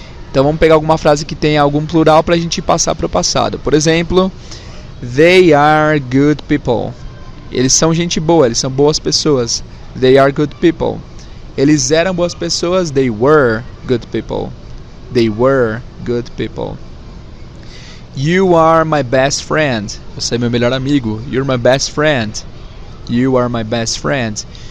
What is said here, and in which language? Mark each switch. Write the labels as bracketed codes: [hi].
[pt] Então vamos pegar alguma frase que tenha algum plural para a gente passar para o passado. Por exemplo, [en] they are good people. [pt] Eles são gente boa, eles são boas pessoas. [en] They are good people. [pt] Eles eram boas pessoas. [en] They were good people. They were good people. You are my best friend. [pt] Você é meu melhor amigo. [en] You're my best friend. You are my best friend.